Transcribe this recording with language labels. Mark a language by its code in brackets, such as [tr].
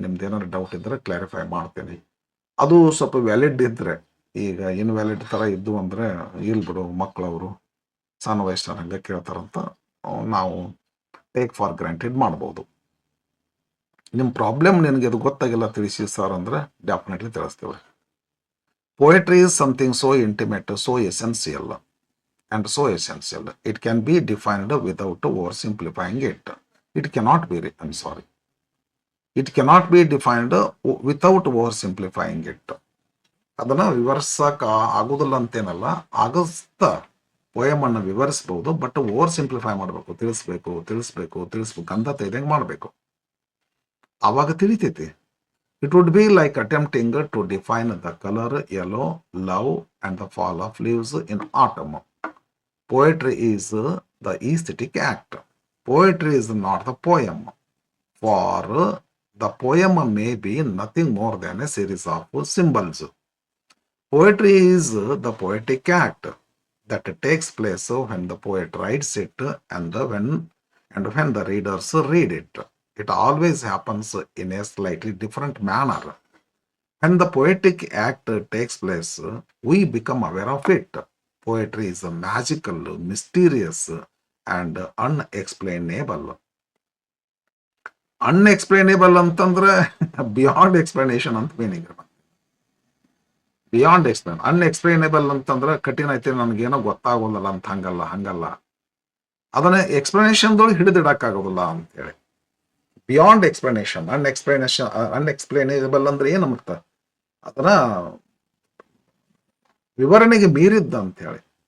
[kn] ನಿಮ್ದು ಏನಾದ್ರು ಡೌಟ್ ಇದ್ದರೆ ಕ್ಲಾರಿಫೈ ಮಾಡ್ತೀನಿ. ಅದು ಸ್ವಲ್ಪ ವ್ಯಾಲಿಡ್ ಇದ್ದರೆ, ಈಗ ಇನ್ವ್ಯಾಲಿಡ್ ಥರ ಇದ್ದು ಅಂದರೆ ಇಲ್ಲಿ ಬಿಡು ಮಕ್ಕಳವರು ಸಣ್ಣ ವಯಸ್ಸಿನ ಹಂಗೆ ಕೇಳ್ತಾರಂತ ನಾವು [en] take for granted [kn] ಮಾಡ್ಬೋದು. ನಿಮ್ಮ ಪ್ರಾಬ್ಲಮ್ ನಿನಗೆ ಅದು ಗೊತ್ತಾಗಿಲ್ಲ ತಿಳಿಸಿ ಸರ್ ಅಂದರೆ definitely ತಿಳಿಸ್ತೇವೆ. [en] Poetry is something so intimate, so essential and so essential. It can be defined without oversimplifying it. It cannot be, I'm sorry. It cannot be defined without oversimplifying it. [kn] ಅದನ್ನು ವಿವರಿಸಕ್ಕೆ ಆಗೋದಿಲ್ಲ ಅಂತೇನಲ್ಲ, ಆಗಸ್ತ ಪೋಯಮನ್ನು ವಿವರಿಸ್ಬೋದು, but over simplify ಮಾಡಬೇಕು, ತಿಳಿಸ್ಬೇಕು ಅಂತ ಇದಂಗೆ ಮಾಡಬೇಕು. ಆವಾಗ ತಿಳಿತೈತಿ. [en] It would be like attempting to define the color yellow, love and the fall of leaves in autumn. Poetry is the aesthetic act. Poetry is not the poem. For the poem may be nothing more than a series of symbols. Poetry is the poetic act that takes place when the poet writes it and when the readers read it. It always happens in a slightly different manner. When the poetic act takes place, we become aware of it. Poetry is magical, mysterious, and unexplainable. [kn] Unexplainable ಅಂತಂದ್ರೆ beyond explanation ಅಂತ meaning. Beyond explain. ಅನ್ಎಕ್ಸ್ಪ್ಲೇನೇಬಲ್ ಅಂತಂದ್ರೆ ಕಠಿಣ ಐತಿ, ನನಗೇನೋ ಗೊತ್ತಾಗೋಲ್ಲ ಅಂತ ಹಂಗಲ್ಲ. ಅದನ್ನ ಎಕ್ಸ್ಪ್ಲನೇಷನ್ದೊಳಗೆ ಹಿಡಿದಿಡಕ್ಕಾಗೋದಿಲ್ಲ ಅಂತೇಳಿ. ಬಿಯಾಂಡ್ ಎಕ್ಸ್ಪ್ಲನೇಷನ್, ಅನ್ಎಕ್ಸ್ಪ್ಲೇನೇಬಲ್ ಅಂದ್ರೆ ಏನಂತ, ಅದನ್ನ ವಿವರಣೆಗೆ ಮೀರಿದ್ದ ಅಂತ ಹೇಳಿ.